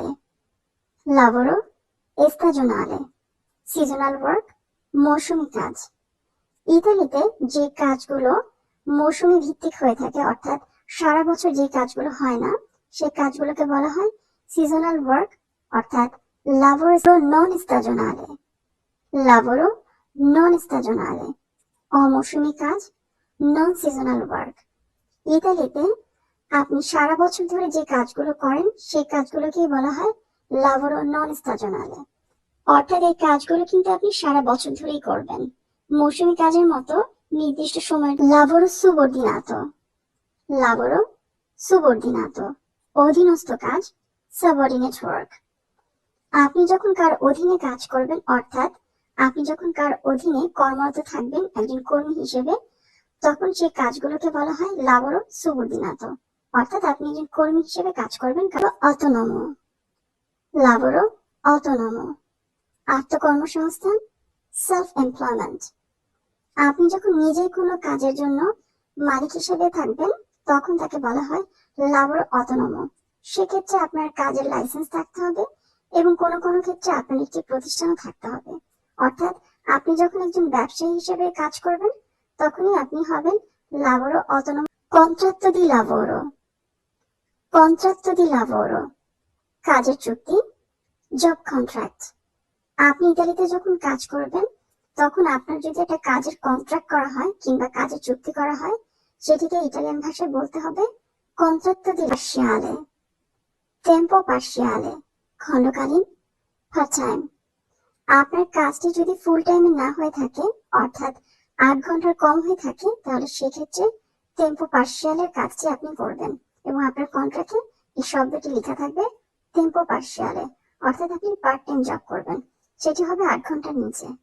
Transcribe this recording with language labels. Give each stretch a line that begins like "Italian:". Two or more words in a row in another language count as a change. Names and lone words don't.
Italian: lavoro stagionale
English: seasonal work,
Bangla: মৌসুমী কাজ। ইতালিতে যে কাজগুলো মৌসুমী ভিত্তিক হয়ে থাকে, অর্থাৎ সারা বছর যে কাজগুলো হয় না সেই কাজগুলোকে বলা হয়
English: seasonal work,
Bangla: অর্থাৎ
Italian: lavoro non stagionale, lavoro non stagionale,
Bangla: অমৌসুমী কাজ,
English: non seasonal work.
Bangla: ইতালিতে আপনি সারা বছর ধরে যে কাজগুলো করেন সেই কাজগুলোকেই বলা হয়
Italian: lavoro non stagionale,
Bangla: অর্থাৎ এই কাজগুলো কিন্তু আপনি সারা বছর ধরেই করবেন। মৌসুমী কাজের মতো নির্দিষ্ট সময়
Italian: lavoro subordinato,
Bangla: অধীনস্থ কাজ
English: subordinate work।
Bangla: আপনি যখন কার অধীনে কাজ করবেন, অর্থাৎ আপনি যখন কার অধীনে কর্মরত থাকবেন একজন কর্মী হিসেবে, তখন সেই কাজগুলোকে বলা হয়
Italian: lavoro subordinato,
Bangla: অর্থাৎ আপনি একজন কর্মী হিসেবে কাজ করবেন।
Italian: autonomo, lavoro autonomo,
Bangla: আত্মকর্মসংস্থান
English: self employment.
Bangla: আপনি যখন নিজেই কোনো কাজের জন্য মালিক হিসেবে থাকবেন তখন তাকে বলা হয়
Italian: lavoro autonomo।
Bangla: সেক্ষেত্রে আপনার কাজের লাইসেন্স থাকতে হবে এবং কোনো কোনো ক্ষেত্রে আপনার একটি প্রতিষ্ঠানও থাকতে হবে, অর্থাৎ আপনি যখন একজন ব্যবসায়ী হিসেবে কাজ করবেন তখনই আপনি হবেন
Italian: lavoro autonomo। contratto di lavoro,
Bangla: কাজের চুক্তি,
English: job contract.
Bangla: আপনি ইতালিতে যখন কাজ করবেন তখন আপনার যদি একটা কাজের কন্ট্রাক্ট করা হয় কিংবা কাজের চুক্তি করা হয়, সেটিকে ইটালিয়ান ভাষায় বলতে হবে
Italian: contratto di lasciare, tempo parziale,
Bangla: খণ্ডকালীন,
English: part time.
Bangla: আপনার কাজটি যদি
English: full time
Bangla: না হয়ে থাকে, অর্থাৎ 8 ঘন্টার কম হয়ে থাকে, তাহলে সেক্ষেত্রে
Italian: tempo parziale
Bangla: কাজটি আপনি করবেন এবং আপনার কন্ট্রাক্টে এই শব্দটি লেখা থাকবে
Italian: tempo parziale,
Bangla: অর্থাৎ আপনি
English: part time job
Bangla: করবেন, সেটি হবে 8 ঘন্টার নিচে।